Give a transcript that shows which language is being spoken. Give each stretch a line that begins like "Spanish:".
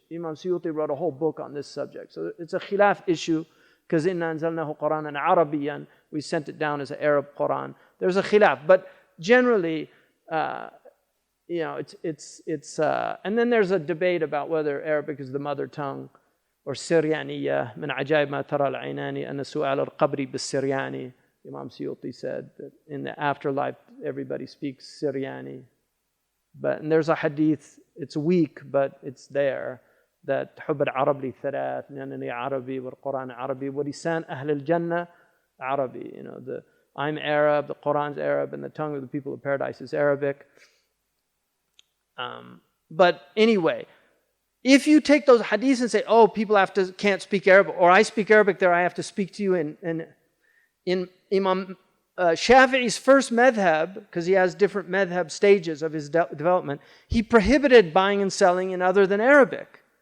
English: Imam Suyuti wrote a whole book on this subject. So it's a khilaf issue, because
Arabic: inna anzalnahu Quranan Arabiyan,
English: we sent it down as an Arab Quran. There's a khilaf. But generally, it's and then there's a debate about whether Arabic is the mother tongue or Syrianiyya.
Arabic: من عجائب ما ترى العينان أن سؤال القبر بالسرياني.
English: Imam Suyuti said that in the afterlife everybody speaks Syriani. And there's a hadith, it's weak, but it's there, that
Arabic: حب العرب لي ثلاث لأنني عربي والقرآن عربي ولسان أهل الجنة عربي.
English: I'm Arab, the Quran's Arab, and the tongue of the people of paradise is Arabic. But anyway, if you take those hadiths and say, oh, people can't speak Arabic, or I speak Arabic there, I have to speak to you in Imam Shafi'i's first madhab, because he has different madhab stages of his development, he prohibited buying and selling in other than Arabic.